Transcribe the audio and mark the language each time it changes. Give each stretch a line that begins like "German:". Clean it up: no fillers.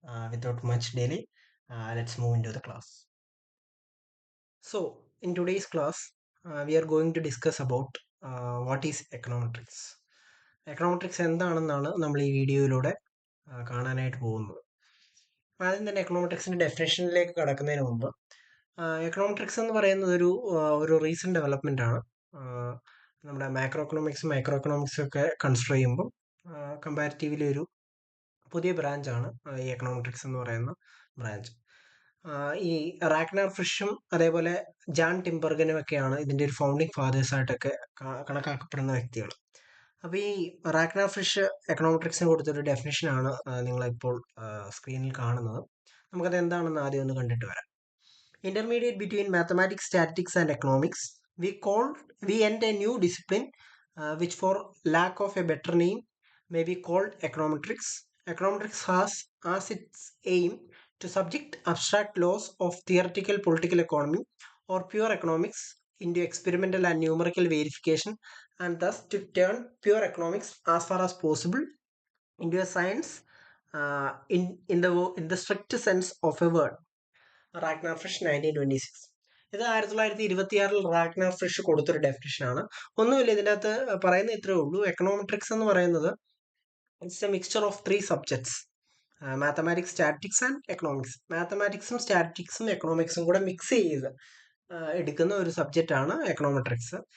English: Without much delay, let's move into the class. So, in today's class, we are going to discuss about what is econometrics.
Malayalam: Econometrics എന്താണെന്നാണ് നമ്മൾ ഈ വീഡിയോയിലൂടെ കാണാനായിട്ട് പോകുന്നത്. ആദ്യം തന്നെ എക്കണോമെട്രിക്സിന്റെ ഡെഫിനേഷനിലേക്ക് കടക്കുന്നതിന് മുമ്പ് എക്കണോമെട്രിക്സ് എന്ന് പറയുന്നത് ഒരു റീസെന്റ് ഡെവലപ്മെന്റ് ആണ്. നമ്മുടെ മാക്രോ എക്കണോമിക്സും മൈക്രോ എക്കണോമിക്സും ഒക്കെ കൺസിഡർ ചെയ്യുമ്പോൾ കമ്പാരിറ്റീവ്ലി ഒരു പുതിയ ബ്രാഞ്ചാണ് ഈ എക്കണോമെട്രിക്സ് എന്ന് പറയുന്ന ബ്രാഞ്ച്. ഈ റാഗ്നർ ഫ്രിഷും അതേപോലെ ജാൻ ടിംബർഗനും ഒക്കെയാണ് ഇതിന്റെ ഒരു ഫൗണ്ടിങ് ഫാദേഴ്സ് ആയിട്ടൊക്കെ കണക്കാക്കപ്പെടുന്ന വ്യക്തികൾ. അപ്പൊ ഈ റാഗ്നർ ഫ്രിഷ് എക്കണോമെട്രിക്സിന് കൊടുത്തൊരു ഡെഫിനിഷനാണ് നിങ്ങളിപ്പോൾ സ്ക്രീനിൽ കാണുന്നത്. നമുക്കത് എന്താണെന്ന് ആദ്യം ഒന്ന് കണ്ടിട്ട് വരാം.
English: Intermediate between mathematics, statistics, and economics, we enter a new discipline, which, for lack of a better name, may be called econometrics. Econometrics has as its aim to subject abstract laws of theoretical political economy or pure economics into experimental and numerical verification, and thus to turn pure economics as far as possible into a science, in the strict sense of a word.
Malayalam: Ragnar ഫ്രിഷ് 1926. ഇത് 1926 Ragnar ഫ്രിഷ് കൊടുത്തൊരു ഡെഫിനിഷനാണ്. ഒന്നുമില്ല, ഇതിൻ്റെ അകത്ത് പറയുന്ന ഇത്രേ ഉള്ളൂ. Econometrics എന്ന് പറയുന്നത്
English: it's a mixture of 3 subjects:
Malayalam: mathematics, statics and economics. മാത്തമാറ്റിക്സും സ്റ്റാറ്റിക്സും എക്കണോമിക്സും കൂടെ മിക്സ് ചെയ്ത് എടുക്കുന്ന ഒരു സബ്ജക്റ്റ് ആണ് എക്കണോമെട്രിക്സ്.